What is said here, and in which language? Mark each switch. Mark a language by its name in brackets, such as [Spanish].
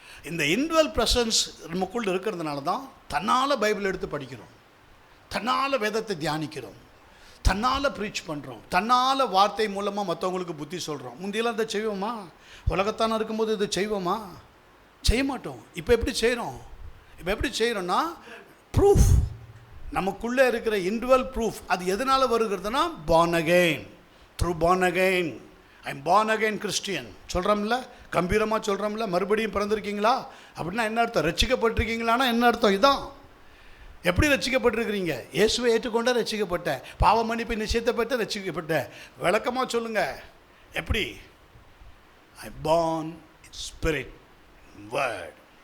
[Tamil] இந்த இன்வெல் ப்ரெசன்ஸ் நமக்குள்ள இருக்கிறதுனால தான் தன்னால் பைபிள் எடுத்து படிக்கிறோம், தன்னால் வேதத்தை தியானிக்கிறோம், தன்னால் ப்ரீச் பண்ணுறோம், தன்னால் வார்த்தை மூலமாக மற்றவங்களுக்கு புத்தி சொல்கிறோம். முந்தியெல்லாம் இதை செய்வோமா? உலகத்தான இருக்கும்போது இது செய்வோமா? செய்ய மாட்டோம். இப்போ எப்படி செய்கிறோன்னா ப்ரூஃப், நமக்குள்ளே இருக்கிற இன்டுவல் ப்ரூஃப். அது எதனால் வருகிறதுனா [English] born again, through born again. I'm born again Christian [Tamil] சொல்கிறோம்ல, கம்பீரமாக சொல்கிறோம்ல. மறுபடியும் பிறந்திருக்கீங்களா அப்படின்னா என்ன அர்த்தம்? ரட்சிக்கப்பட்டிருக்கீங்களான்னா என்ன அர்த்தம்? இதான். எப்படி ரட்சிக்கப்பட்டிருக்கிறீங்க? இயேசுவை ஏற்றுக்கொண்டா ரட்சிக்கப்பட்டேன், பாவ மன்னிப்பை நிச்சயத்தைப்பட்ட ரட்சிக்கப்பட்டேன். விளக்கமாக சொல்லுங்கள், எப்படி? [English] I'm born in spirit, word.